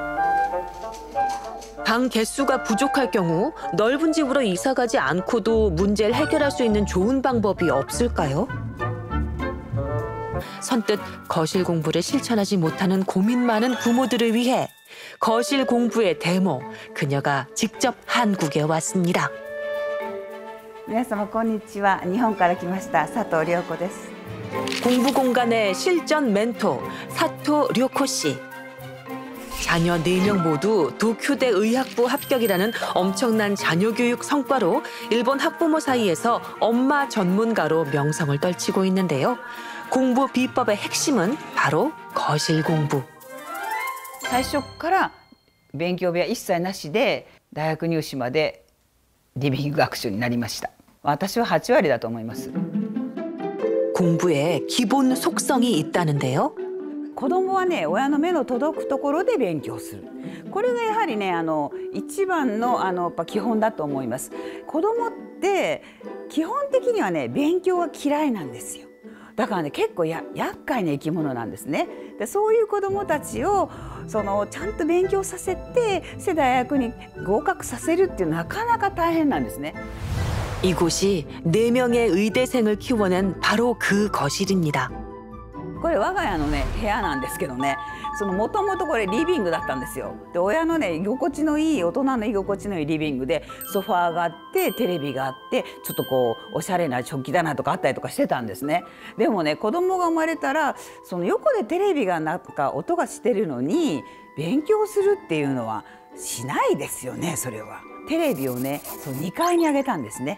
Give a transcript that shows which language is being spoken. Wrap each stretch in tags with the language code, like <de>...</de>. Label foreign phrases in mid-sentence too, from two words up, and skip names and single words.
<ko>방 개수가 부족할 경우 넓은 집으로 이사 가지 않고도 문제를 해결할 수 있는 좋은 방법이 없을까요? 선뜻 거실 공부를 실천하지 못하는 고민 많은 부모들을 위해 거실 공부의 데모, 그녀가 직접 한국에 왔습니다.</ko> <ja>皆様こんにちは。日本から来ました佐藤涼子です。</ja> <ko>공부 공간의 실전 멘토 사토 료코 씨. 자녀 4명 모두 도쿄대 의학부 합격이라는 엄청난 자녀 교육 성과로 일본 학부모 사이에서 엄마 전문가로 명성을 떨치고 있는데요. 공부 비법의 핵심은 바로 거실 공부.</ko> <ja>最初から勉強部屋一切なしで大学入試までリビング学習になりました。私は8割だと思います。</ja> <ko>공부에 기본 속성이 있다는데요.</ko> <ja>子供はね、親の目の届くところで勉強する。これがやはりね、一番のやっぱ基本だと思います。子供って基本的にはね、勉強が嫌いなんですよ。だからね、結構厄介な生き物なんですね。で、そういう子供たちをちゃんと勉強させて、大学に合格させるっていうのはなかなか大変なんですね。</ja> <ko>이곳이 4명의 의대생을 키워낸 바로 그 거실입니다.</ko> <ja>これ我が家のね部屋なんですけどね、もともとこれリビングだったんですよ。で、親のね居心地のいい、大人の居心地のいいリビングでソファーがあってテレビがあってちょっとこうおしゃれな食器棚とかあったりとかしてたんですね。でもね、子供が生まれたら横でテレビがなんか音がしてるのに勉強するっていうのはしないですよね。それはテレビをね2階に上げたんですね。</ja>